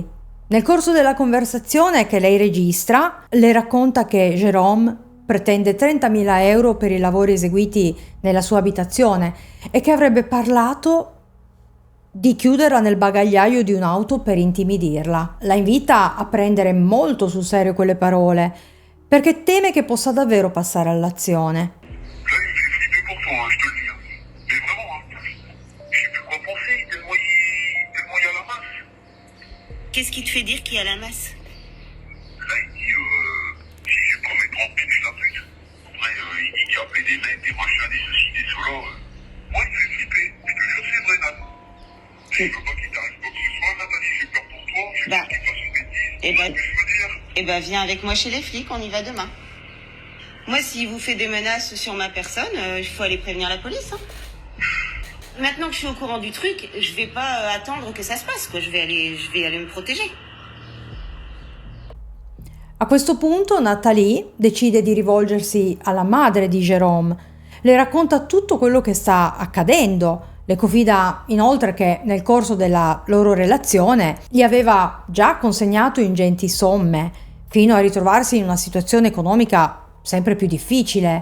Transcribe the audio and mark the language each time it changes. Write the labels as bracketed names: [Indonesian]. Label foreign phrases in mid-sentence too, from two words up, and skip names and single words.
[Italian] Nel corso della conversazione che lei registra, le racconta che Jérôme pretende 30.000 euro per i lavori eseguiti nella sua abitazione e che avrebbe parlato di chiuderla nel bagagliaio di un'auto per intimidirla. La invita a prendere molto sul serio quelle parole, perché teme che possa davvero passare all'azione. [French] Qu'est-ce qui te fait dire qu'il y a la masse? Là, il dit, si je promets 30 000, je la pute. Après, il dit qu'il y a appelé des mecs, des machins, des ceci, des cela. Moi, il me fait flipper. Je te jure, c'est vrai, Nat. Je veux pas qu'il t'arrive quoi que ce soit, Nathalie, j'ai peur pour toi. J'ai peur qu'il fasse une bêtise. Eh ben, ce que je veux dire. Eh ben, viens avec moi chez les flics, on y va demain. Moi, s'il vous fait des menaces sur ma personne, il faut aller prévenir la police. Hein. Maintenant que je suis au courant du truc, je vais pas attendre que ça se passe, quoi. Je vais aller me protéger. [Italian] A questo punto Nathalie decide di rivolgersi alla madre di Jérôme. Le racconta tutto quello che sta accadendo. Le confida inoltre che nel corso della loro relazione gli aveva già consegnato ingenti somme, fino a ritrovarsi in una situazione economica sempre più difficile.